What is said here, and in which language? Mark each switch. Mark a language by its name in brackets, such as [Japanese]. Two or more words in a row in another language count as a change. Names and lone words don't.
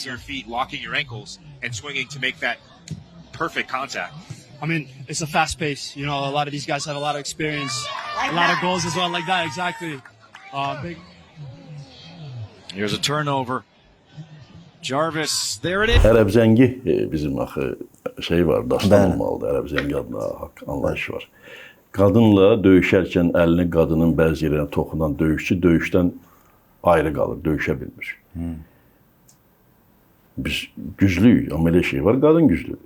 [English] Your feet, locking your ankles, and swinging to make that perfect contact. I mean, it's a fast pace. You know, a lot of these guys have a lot of experience, a lot of goals as well, like that, exactly. Big. Here's a turnover. Jarvis, there it is. [Azerbaijani] Ərəb zəngi bizim axı şey var, dastan Bəli. olmalıdır. Ərəb zəngi adına anlayış var. Qadınla döyüşərkən əlini qadının bəzi yerlərinə toxunan döyüşçü döyüşdən ayrı qalır, döyüşə bilmir. Biz güclüyük, amma elə şey var, qadın güclüdür.